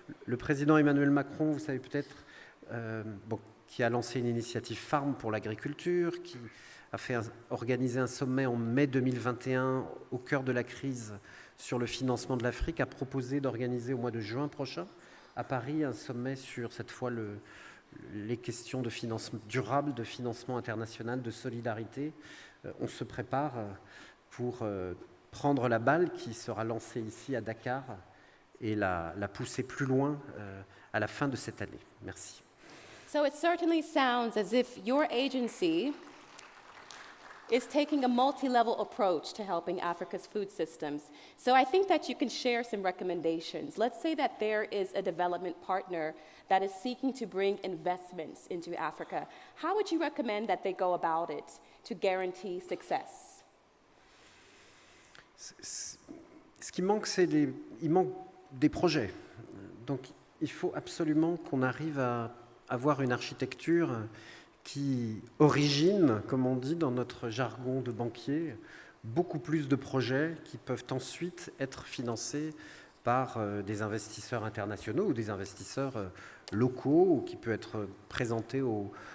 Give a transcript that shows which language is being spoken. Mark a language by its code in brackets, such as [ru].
[fr] Le président Emmanuel Macron, vous savez peut-être, qui a lancé une initiative Farm pour l'agriculture, qui a organisé un sommet en mai 2021 au cœur de la crise sur le financement de l'Afrique, a proposé d'organiser au mois de juin prochain à Paris un sommet sur cette fois les questions de financement durable, de financement international, de solidarité. On se prépare pour prendre la balle qui sera lancée ici à Dakar et la pousser plus loin à la fin de cette année. Merci. [en] So it certainly sounds as if your agency is taking a multi-level approach to helping Africa's food systems. So I think that you can share some recommendations. Let's say that there is a development partner that is seeking to bring investments into Africa. How would you recommend that they go about it to guarantee success? [fr] Ce qui manque, il manque des projets. Donc, il faut absolument qu'on arrive à avoir une architecture qui origine, comme on dit dans notre jargon de banquier, beaucoup plus de projets qui peuvent ensuite être financés par des investisseurs internationaux ou des investisseurs locaux ou qui peuvent être présentés au